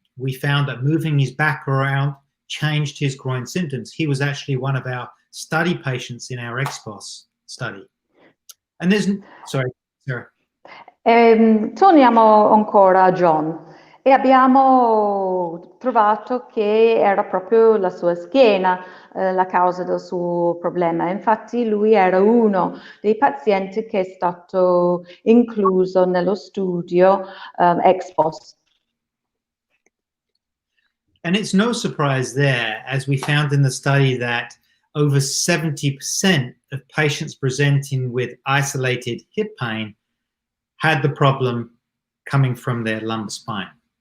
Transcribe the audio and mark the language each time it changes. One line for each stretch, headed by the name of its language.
English: We found that moving his back around changed his groin symptoms. He was actually one of our study patients in our XPOS study. And there's, sorry, Sarah.
Italian: Torniamo ancora a John e abbiamo trovato che era proprio la sua schiena la causa del suo problema. Infatti lui era uno dei pazienti che è stato incluso nello studio ex post.
English: And it's no surprise there, as we found in the study, that over 70% of patients presenting with isolated hip pain had the problem coming from their lumbar spine.